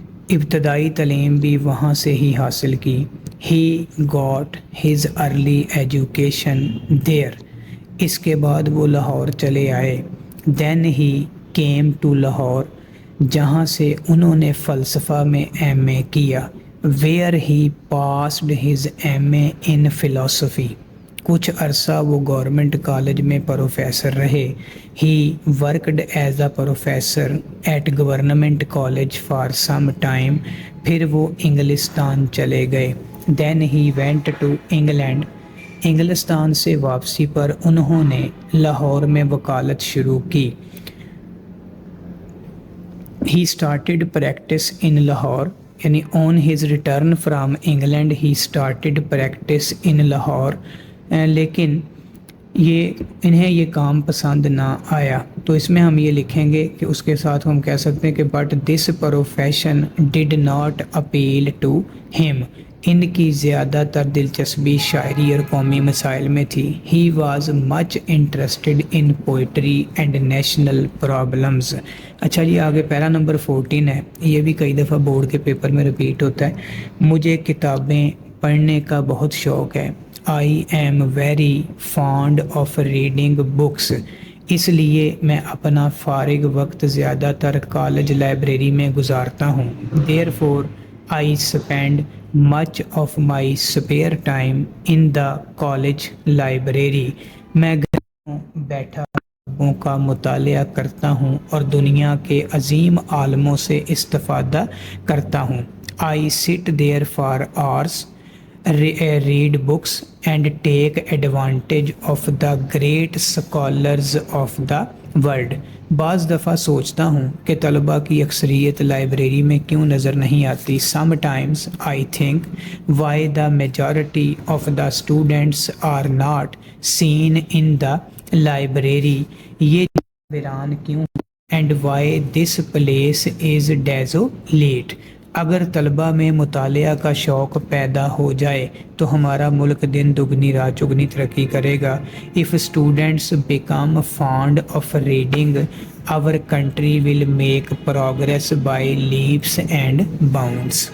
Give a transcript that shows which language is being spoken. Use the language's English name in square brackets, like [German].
[Urdu] ابتدائی تعلیم بھی وہاں سے ہی حاصل کی۔ [English] he got his early education there, [Urdu] اس کے بعد وہ لاہور چلے آئے۔ [English] then he came to Lahore, [Urdu] جہاں سے انہوں نے فلسفہ میں ایم اے کیا۔ [English] where he passed his MA in philosophy. [Urdu] کچھ عرصہ وہ گورنمنٹ کالج میں پروفیسر رہے. [English] He worked as a professor at government college for some time. [Urdu] پھر وہ انگلستان چلے گئے. [English] Then he went to England. [Urdu] انگلستان سے واپسی پر انہوں نے لاہور میں وکالت شروع کی. [English] He started practice in Lahore. یعنی on his return from England he started practice in Lahore. [Urdu] لیکن انہیں یہ کام پسند نہ آیا. تو اس میں ہم یہ لکھیں گے کہ اس کے ساتھ ہم کہہ سکتے ہیں کہ [English] But this profession did not appeal to ہم. [Urdu] ان کی زیادہ تر دلچسپی شاعری اور قومی مسائل میں تھی. [English] He was much interested in poetry and national problems. [Urdu] اچھا جی آگے پیرا نمبر 14 ہے. یہ بھی کئی دفعہ بورڈ کے پیپر میں رپیٹ ہوتا ہے. مجھے کتابیں پڑھنے کا بہت شوق ہے. [English] I am very fond of reading books. [Urdu] اس لیے میں اپنا فارغ وقت زیادہ تر کالج لائبریری میں گزارتا ہوں. [English] Therefore, I spend much of my spare time in the college library. [Urdu] میں گھر میں بیٹھا کتابوں کا مطالعہ کرتا ہوں اور دنیا کے عظیم عالموں سے استفادہ کرتا ہوں. [English] I sit there for hours, read books and take advantage of the great scholars of the world. [Urdu] بعض دفعہ سوچتا ہوں کہ طلباء کی اکثریت لائبریری میں کیوں نظر نہیں آتی. [English] Sometimes I think why the majority of the students are not seen in the library. [Urdu] یہ ویران کیوں [English] and why this place is desolate. [Urdu] اگر طلباء میں مطالعہ کا شوق پیدا ہو جائے تو ہمارا ملک دن دگنی رات چگنی ترقی کرے گا. [English] If students become fond of reading, our country will make progress by leaps and bounds.